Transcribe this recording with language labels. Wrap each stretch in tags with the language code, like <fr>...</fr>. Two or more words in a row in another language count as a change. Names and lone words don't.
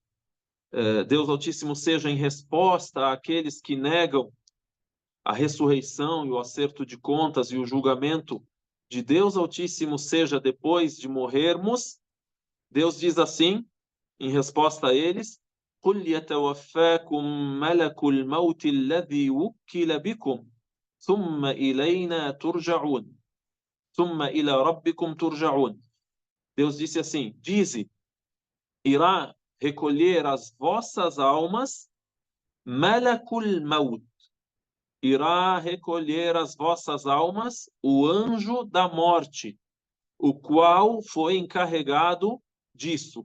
<pt>Deus Altíssimo Seja, em resposta àqueles que negam a ressurreição e o acerto de contas e o julgamento de Deus Altíssimo Seja depois de morrermos, Deus diz assim, em resposta a eles:</pt> <ar>قُلْ يَتَوَفَّاكُمْ مَلَكُ الْمَوْتِ الَّذِي وُكِّلَ بِكُمْ ثم إلينا ترجعون ثم إلى ربكم ترجعون.</ar> <pt>Deus disse assim: dize, irá recolher as vossas almas,</pt> <ar>ملك الموت,</ar> <pt>irá recolher as vossas almas, o anjo da morte, o qual foi encarregado disso.</pt>